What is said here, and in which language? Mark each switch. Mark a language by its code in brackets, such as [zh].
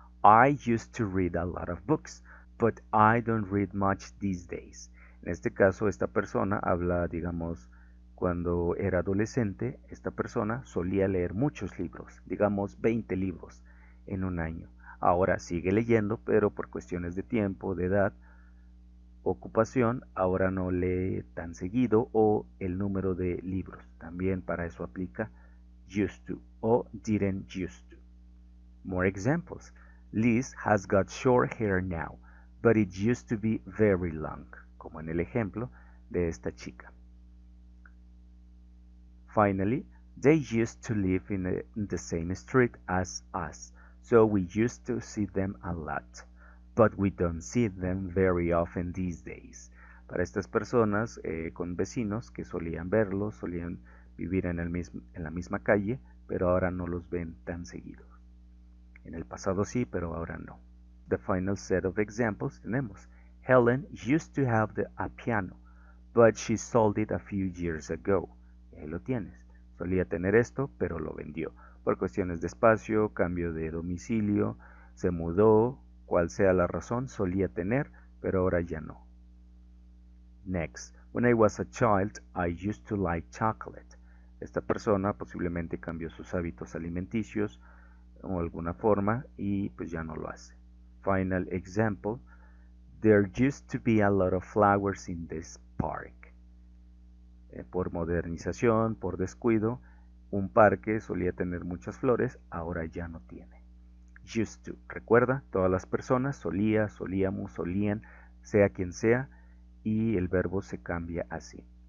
[en] I used to read a lot of books, but I don't read much these days. [es] En este caso, esta persona habla, digamos, cuando era adolescente, esta persona solía leer muchos libros, digamos 20 libros en un año. Ahora sigue leyendo, pero por cuestiones de tiempo, de edad, ocupación, ahora no lee tan seguido o el número de libros. También para eso aplica used to o didn't used to. [en] More examples. Liz has got short hair now, but it used to be very long, [es] como en el ejemplo de esta chica. [en] Finally, they used to live in the same street as us, so we used to see them a lot, but we don't see them very often these days. [es] Para estas personas con vecinos que solían verlos, solían vivir en la misma calle, pero ahora no los ven tan seguidos. En el pasado sí, pero ahora no. [en] The final set of examples [es] tenemos [en] Helen used to have a piano, but she sold it a few years ago. [es] Y ahí lo tienes. Solía tener esto, pero lo vendió. Por cuestiones de espacio, cambio de domicilio, se mudó, cual sea la razón, solía tener, pero ahora ya no. [en] Next, when I was a child, I used to like chocolate. [es] Esta persona posiblemente cambió sus hábitos alimenticios o alguna forma y pues ya no lo hace. [en] Final example, there used to be a lot of flowers in this park. [es] Por modernización, por descuido, un parque solía tener muchas flores, ahora ya no tiene. Used to, recuerda, todas las personas, solía, solíamos, solían, sea quien sea, y el verbo se cambia así.